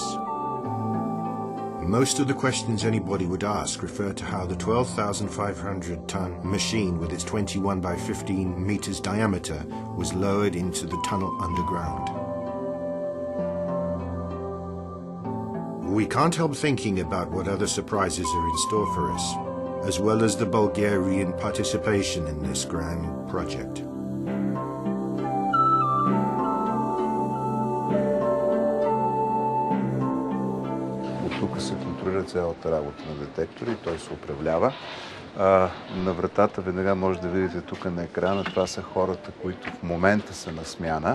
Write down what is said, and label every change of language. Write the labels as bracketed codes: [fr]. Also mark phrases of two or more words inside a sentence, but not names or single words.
[en] Most of the questions anybody would ask refer to how the 12,500-ton machine with its 21 by 15 meters diameter was lowered into the tunnel underground. We can't help thinking about what other surprises are in store for us, as well as the Bulgarian participation in this grand project. [bg] Тук се контролира цялата работа на детектора и той се управлява. На вратата веднага може да видите тук на екрана, това са хората, които в момента са на смяна.